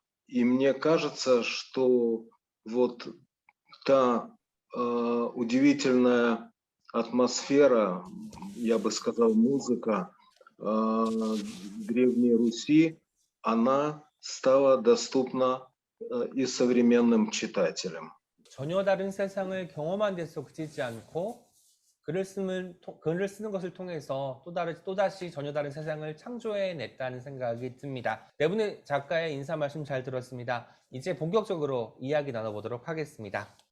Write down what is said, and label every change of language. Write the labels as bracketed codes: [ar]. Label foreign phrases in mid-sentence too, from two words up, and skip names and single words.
[ru] И мне кажется, что вот та удивительная атмосфера, я бы сказал, музыка Древней Руси, она стала доступна и современным читателям. [ko] 전혀 다른 세상을 경험한 데서 그치지 않고 글을 쓰는 것을 통해서 또다시 전혀 다른 세상을 창조해냈다는 생각이 듭니다. 네 분의 작가의 인사 말씀 잘 들었습니다. 이제 본격적으로 이야기 나눠보도록 하겠습니다.